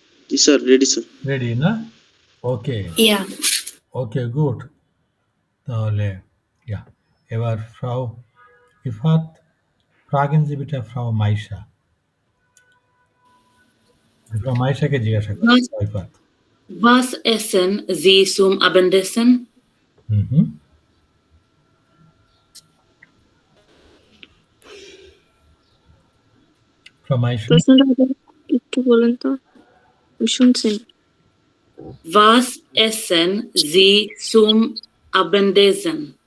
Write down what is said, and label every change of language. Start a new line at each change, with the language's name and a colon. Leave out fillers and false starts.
Bangla: জি sir, ready sir. Ready না? ওকে,
English: Yeah.
Bangla: ওকে, good. তাহলে এবার ফ্রাউ Ifat, ফ্রাগেন Sie bitte Frau Maisha? ফ্রাউ মাইশাকে জিজ্ঞাসা করো,
German: Was,
Bangla: Ifat.
German: was essen Sie zum Abendessen? হুম।
Bangla: ফ্রাউ মাইশা, প্রশ্নটা আবার একটু বলেন তো, আমি শুনছি।
German: Was essen Sie zum Abendessen?